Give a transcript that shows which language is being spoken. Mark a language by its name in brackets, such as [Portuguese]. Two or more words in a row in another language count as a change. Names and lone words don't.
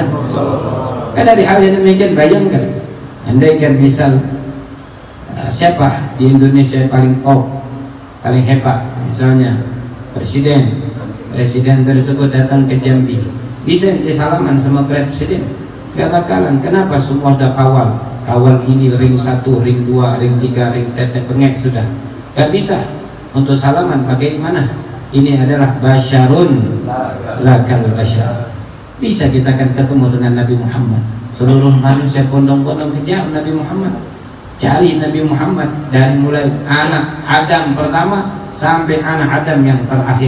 [Indonesian] Kan dari hal yang demikian, bayangkan andaikan misal siapa di Indonesia paling top, paling hebat, misalnya presiden presiden tersebut datang ke Jambi, bisa ente salaman sama presiden? Gak bakalan. Kenapa? Semua udah kawal ini ring 1, ring 2, ring 3, ring tetek pengek sudah. Gak bisa untuk salaman. Bagaimana? Ini adalah [Arabic] بشرٌ لا كالبشر. [Indonesian] Bisa kita akan ketemu dengan Nabi Muhammad. Seluruh manusia bondong-bondong kejar Nabi Muhammad, cari Nabi Muhammad dari mulai anak Adam pertama sampai anak Adam yang terakhir.